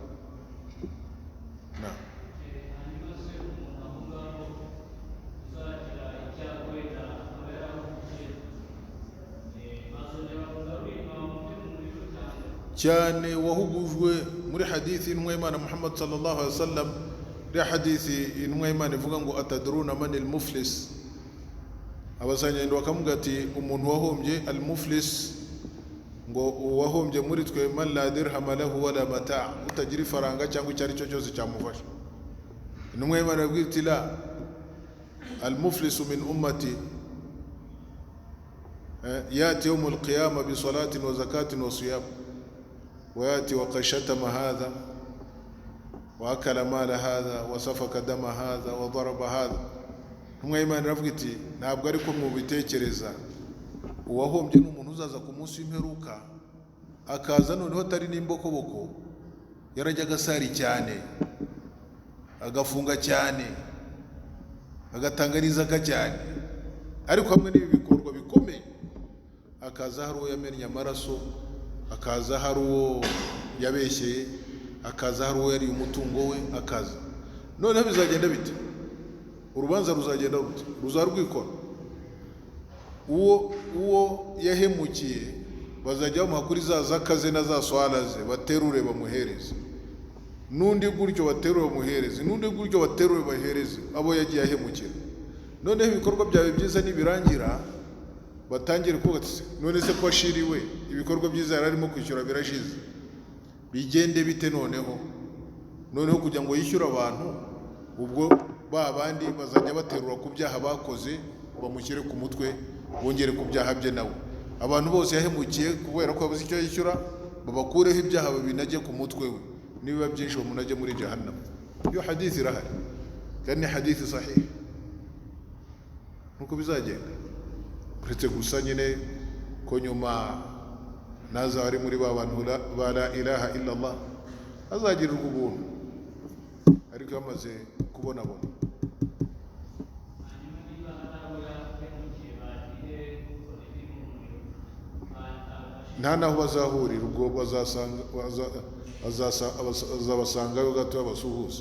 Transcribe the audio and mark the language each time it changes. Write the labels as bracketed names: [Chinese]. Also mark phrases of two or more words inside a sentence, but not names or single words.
[Kinyarwanda] cyane wahugujwe muri hadithi intumwa y'Imana Muhammad [Arabic] صلى الله عليه وسلم. [Kinyarwanda] Iriya hadithi intumwa y'Imana ivuga ngo [Arabic] أتدرون من المفلس, [Kinyarwanda] abazanyendo bakamuga ati umuntu wahombye al-muflis, ngo uwahombye muri twe [Arabic] من لا درهم له ولا متاع', [Kinyarwanda] utagira ifaranga cyangwa icyari cyo cyose cyamufasha. Intumwa y'Imana yabwiye iti [Arabic] إن المفلس من أمتي يأتي يوم القيامة بصلاة وزكاة وصيام وياتي وقد شتم هذا واكل مال هذا وسفك دم هذا وضرب هذا. [Kinyarwanda] Imana iravuga iti ntabwo ariko mu bitekereza uwahombye n'umuntu uzaza ku munsi w'imperuka akaza noneho atari n'imbokoboko, yarajya agasari cyane, agafunga cyane, agatanga n'izaka cyane, ariko hamwe n'ibi bikorwa bikomeye akaza hari uwo yamennye amaraso, akaza hari uwo yabeshyeye, akaza hari uwo yari umutungo we, akaza. Noneho bizagenda bite? Urubanza ruzagenda rute? Ruzarwikora. Uwo yahemukiye bazajya bamuha kuri za zakaze na za swala ze, baterure bamuhereze. n'undi gutyo baterure bamuhereze, n'undi gutyo baterure bahereze abo yagiye ahemukira. Noneho ibikorwa byawe byiza nibirangira batangire kuvuga ati none se ko ashiriwe ibikorwa byiza yari arimo kwishyura birashize, bigende bite noneho kugira ngo yishyure abantu, ubwo ba bandi bazajya baterura ku byaha bakoze bamushyire ku mutwe, bongere ku byaha bye nawe. Abantu bose yahemukiye kubera ko babuze icyo yishyura, babakureho ibyaha babinajye ku mutwe we, nibiba byinshi bamunajye muri jahannam. Iyo hadithi irahari kandi ni hadithi sahihi, nuko bizagenda. Uretse gusa nyine ko nyuma naza ari muri ba bantu ba [Arabic] لا إله إلا الله [Kinyarwanda] azagirirwa ubuntu, ariko yamaze kubona nta naho bazahurira, ubwo bazabasangayo gato abasuhuze.